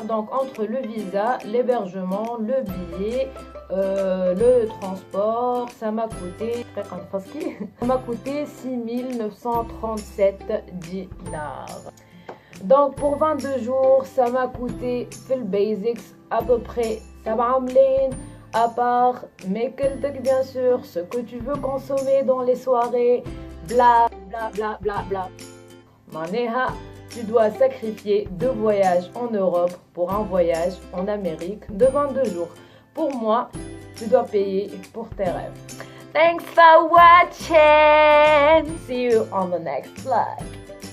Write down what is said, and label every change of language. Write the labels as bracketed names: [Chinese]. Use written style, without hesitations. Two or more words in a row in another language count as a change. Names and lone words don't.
[French] Donc entre le visa, l'hébergement, le billet, le transport, ça m'a coûté $6,937. Donc pour 22 jours, ça m'a coûté [English] full basics [French] à peu près $7 à part make-up bien sûr, ce que tu veux consommer dans les soirées, bla bla bla bla bla. Maneha, tu dois sacrifier 2 voyages en Europe pour un voyage en Amérique de 22 jours. Pour moi, tu dois payer pour tes rêves. [English] Thanks for watching. See you on the next vlog.